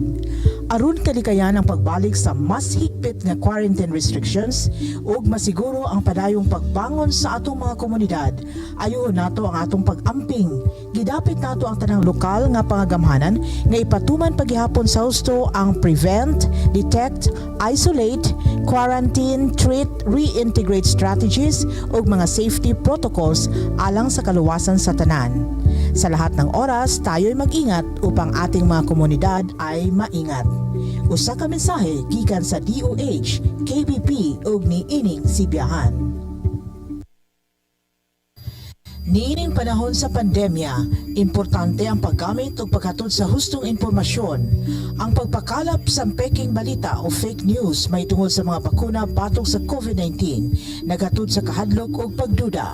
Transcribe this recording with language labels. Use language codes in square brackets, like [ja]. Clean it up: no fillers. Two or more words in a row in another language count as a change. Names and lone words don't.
[ceb] Aron kalikayan ang pagbalik sa mas higpit nga [en] quarantine restrictions [ceb] ug masiguro ang padayong pagbangon sa atong mga komunidad, ayoon nato ang atong pag-amping. Gidapit nato ang tanang lokal nga pangagamhanan nga ipatuman paghihapon sa husto ang [en] prevent, detect, isolate, quarantine, treat, reintegrate strategies [ceb] ug mga [en] safety protocols [ceb] alang sa kaluwasan sa tanan. [tl] Sa lahat ng oras, tayo'y mag-ingat upang ating mga komunidad ay maingat. [ceb] Usa ka mensahe gikan sa DOH, KBP ug niining sibiyahan. Niining panahon sa pandemya, importante ang paggamit ug paghatod sa hustong impormasyon. Ang pagpakalap sa peking balita o [en] fake news [ceb] may tungod sa mga bakuna batok sa COVID-19 naghatod sa kahadlok ug pagduda.